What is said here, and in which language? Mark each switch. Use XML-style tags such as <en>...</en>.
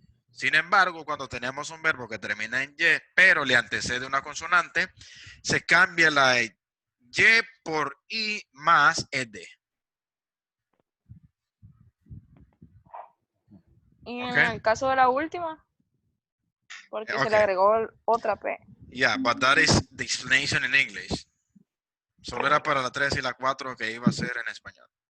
<es>Sin embargo, cuando tenemos un verbo que termina en y, pero le antecede una consonante, se cambia la y por i más ed. Y en</es> <en>Okay.</en> <es>el caso de la última, porque se le</es> <en>Okay.</en> <es>agregó otra P.</es> <en>Yeah, but that is the explanation in English.</en> <es>Solo era para la 3 y la 4 que iba a ser en español.</es>